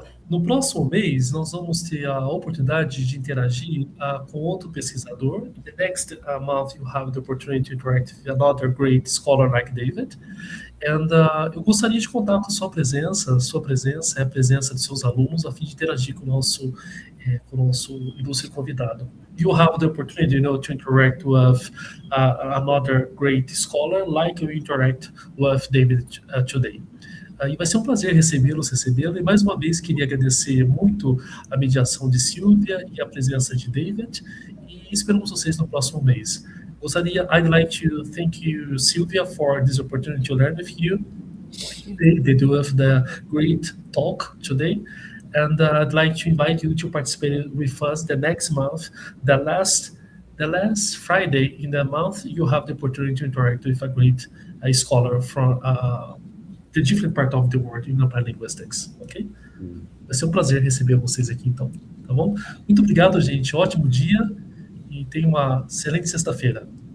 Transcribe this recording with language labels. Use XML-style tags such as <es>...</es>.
<pt>No próximo mês, nós vamos ter a oportunidade de interagir com outro pesquisador.</pt> <en>In the next month, you have the opportunity to interact with another great scholar like David.</en> <pt>And eu gostaria de contar com sua presença é a presença de seus alunos, a fim de interagir com o nosso ilustre convidado.</pt> <en>You have the opportunity, to interact with another great scholar, like you interact with David today.</en> <pt>E vai ser um prazer recebê-la, e mais uma vez queria agradecer muito a mediação de Sylvia e a presença de David, e esperamos vocês no próximo mês.</pt> <en>I'd like to thank you, Sylvia, for this opportunity to learn with you. They do have the great talk today, and I'd like to invite you to participate with us the next month. The last Friday in the month, you have the opportunity to interact with a great scholar from the different part of the world in applied linguistics, ok?</en> <pt>Vai ser um prazer receber vocês aqui, então, tá bom? Muito obrigado, gente. Ótimo dia e tenha uma excelente sexta-feira.</pt>